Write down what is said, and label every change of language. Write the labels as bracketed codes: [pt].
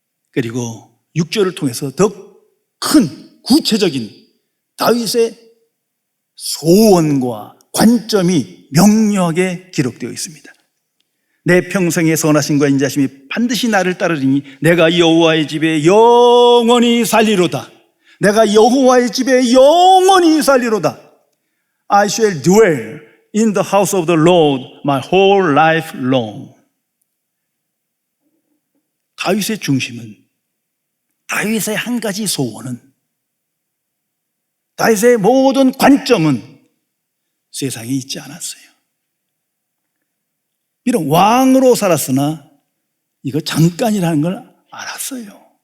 [ko] 그리고 6절을 통해서 더 큰 구체적인 다윗의 소원과 관점이 명료하게 기록되어 있습니다. 내 평생의 선하심과 인자심이 반드시 나를 따르리니 내가 여호와의 집에 영원히 살리로다. 내가 여호와의 집에 영원히 살리로다. [en] I shall dwell in the house of the Lord my whole life long. [ko] 다윗의 중심은, 다윗의 한 가지 소원은, 다윗의 모든 관점은 세상에 있지 않았어요. 비록 왕으로 살았으나 이거 잠깐이라는 걸 알았어요.